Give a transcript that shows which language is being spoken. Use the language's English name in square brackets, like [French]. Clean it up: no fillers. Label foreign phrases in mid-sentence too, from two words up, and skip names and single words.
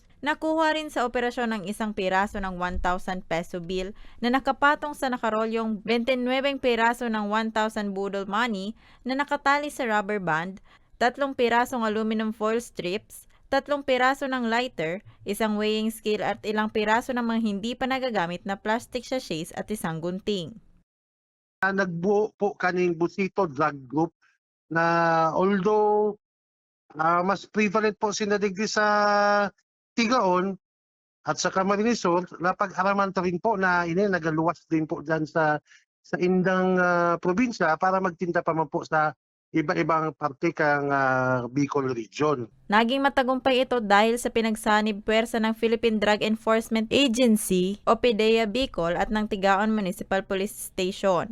[Filipino] Nakuha rin sa operasyon ng isang piraso ng 1,000 peso bill na nakapatong sa nakarolyong 29 piraso ng 1,000 budol money na nakatali sa [English] rubber band, [Filipino] 3 pirasong [English] aluminum foil strips, [Filipino] 3 piraso ng lighter, isang [English] weighing scale [Filipino] at ilang piraso ng mga hindi pa nagagamit na [English] plastic sachets [Filipino] at isang gunting. [Bikol] Nagbuo po kaning Busito Drug Group na although mas prevalent po sinadigdi sa Tigaon at sa Camarines Sur, napag-araman ta rin po na ini nagaluwas din po dyan sa indang probinsya para magtinda pa man po sa iba-ibang parte kang Bicol Region. [Filipino] Naging matagumpay ito dahil sa pinagsanib puwersa ng Philippine Drug Enforcement Agency o PDEA Bicol at ng Tigaon Municipal Police Station.